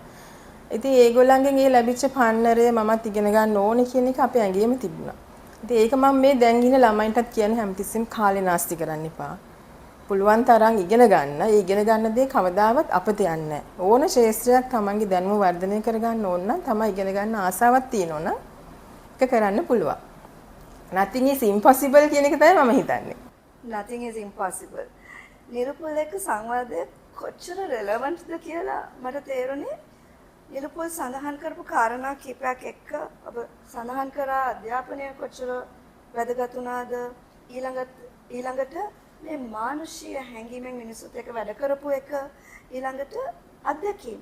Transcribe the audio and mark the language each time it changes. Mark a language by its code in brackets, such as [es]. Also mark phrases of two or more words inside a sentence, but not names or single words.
[si] ඉතින් ඒගොල්ලන්ගෙන් ඒ ලැබිච්ච පන්නරය මමත් ඉගෙන ගන්න ඕනේ කියන එක අපේ ඇඟේම තිබුණා. ඉතින් ඒක මම මේ දැන් ඉන්න ළමයින්ටත් කියන්නේ හැමතිස්සෙම කාලේ නාස්ති කරන්න එපා. පුළුවන් තරම් ඉගෙන ගන්න. ඒ ඉගෙන ගන්න දේ කවදාවත් අපත යන්නේ නැහැ. ඕන ශාස්ත්‍රයක් තමන්ගේ දැනුම වර්ධනය කරගන්න ඕන නම් තමයි ඉගෙන ගන්න ආසාවක් තියෙනවනම් ඒක කරන්න පුළුවන්. [en] nothing is impossible [si] කියන එක තමයි මම හිතන්නේ. [en] nothing is impossible. [si] නිරුපල් එක්ක සංවාදය කොච්චර relevant ද කියලා මට තේරුණේ නිරුපල් සඳහන් කරපු කාරණා කිහිපයක් එක්ක ඔබ සඳහන් කරා අධ්‍යාපනය කොච්චර වැදගත් වුණාද ඊළඟට මේ මානුෂීය හැඟීමෙන් මිනිස්සුත් එක්ක වැඩ කරපු එක ඊළඟට අධ්‍යක්ීම්.